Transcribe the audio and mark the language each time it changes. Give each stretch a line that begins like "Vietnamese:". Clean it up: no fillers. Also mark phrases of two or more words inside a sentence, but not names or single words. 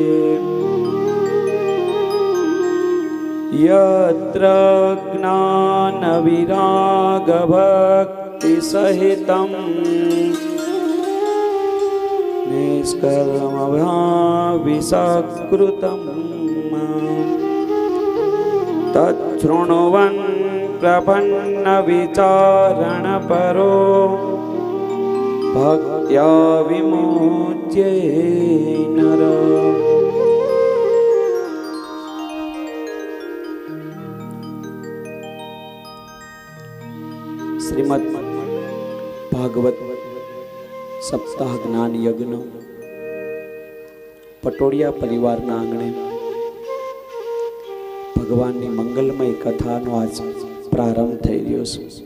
Sanskrit: यत्र ज्ञानविरागभक्तिसहितं निष्कर्मभाविसकृतं तच्छृण्वन् प्रपन्नविचारणपरो भक्त्या विमुच्ये नरः।
Gujarati: શ્રીમદ ભાગવત સપ્તાહ જ્ઞાન યજ્ઞ પટોડિયા પરિવારના આંગણે ભગવાનની મંગલમય કથાનો આજ પ્રારંભ થઈ રહ્યો છે।